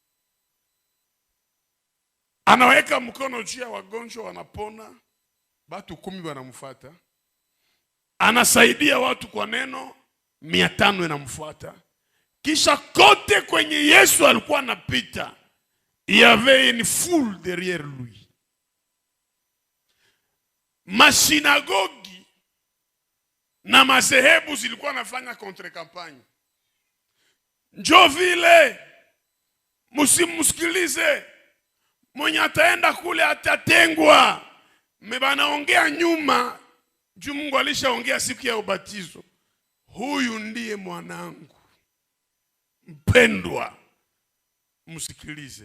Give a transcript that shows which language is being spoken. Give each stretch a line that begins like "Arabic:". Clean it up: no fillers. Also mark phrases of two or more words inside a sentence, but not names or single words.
Swahili: Anaweka mkono juu ya wagonjwa wanapona, watu 10 wanamfuata. Anasaidia watu kwa neno, 500 wanamfuata. Kisha kote kwenye Yesu alikuwa anapita,
French: il y avait une foule derrière lui.
Swahili: Masinagogi na masehebu zilikuwa nafanya
French: contre campagne.
Swahili: Njoo vile msimusikilize, mwenye ataenda kule atatengwa. Mbanaongea nyuma, juu Mungu alishaongea siku ya ubatizo. Huyu ndiye mwanangu mpendwa, msikilize.